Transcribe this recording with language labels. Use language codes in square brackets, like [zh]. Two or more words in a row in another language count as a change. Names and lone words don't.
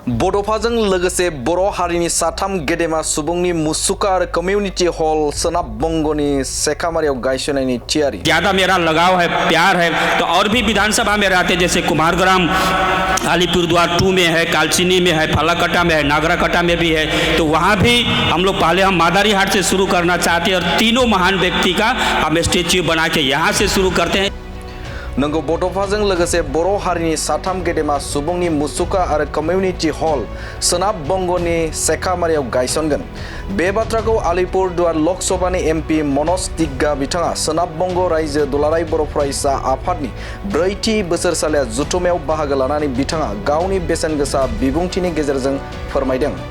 [brx] बड'फाजों लोगोसे बर' हारिनि साथाम गेदेमा सुबुंनि मुसुखा आरो [en] community hall [brx] सोनाब बंगनि सेखामारियाव गायसननायनि थियारि। [hi] ज़्यादा मेरा लगाव है, प्यार है, तो और भी विधानसभा में रहते जैसे कुमारग्राम अलीपुरद्वार 2 में है, कालचिनी में है, फालाकटा में है, नागराकटा में भी है। तो वहाँ भी हम लोग पहले हम मादारीहाट से शुरू करना चाहते हैं और तीनों महान व्यक्ति का हम स्टेच्यू बना के यहाँ से शुरू करते हैं। [brx] नंगौ बड'फाजों लोगोसे बर' हारिनि साथाम गेदेमा सुबुंनि मुसुखा आरो [en] community hall [brx] सोनाब बंगनि सेखामारियाव गायसनगोन। बे बाथ्राखौ आलिपुरदुवार लकसभानि एमपि मनज तिग्गा बिथाङा सोनाब बंग रायजो दुलाराय बर' फरायसा आफादनि 4थि बोसोरसालिया जथुमायाव बाहागो लानानै बिथाङा गावनि बेसेन गोसा बिबुंथिनि गेजेरजों फोरमायदों।